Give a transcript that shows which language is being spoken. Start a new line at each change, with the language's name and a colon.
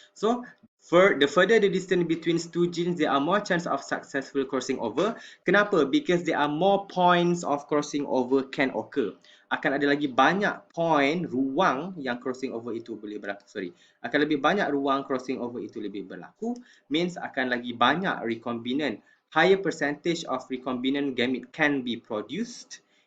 English: So, the further the distance between two genes, there are more chance of successful crossing over.
Malay: Kenapa?
English: Because there are more points of crossing over can occur.
Malay: Akan ada lagi banyak point, ruang yang crossing over itu boleh berlaku. Akan lebih banyak ruang crossing over itu lebih berlaku. Means akan lagi banyak recombinant.
English: Higher percentage of recombinant gamete can be produced.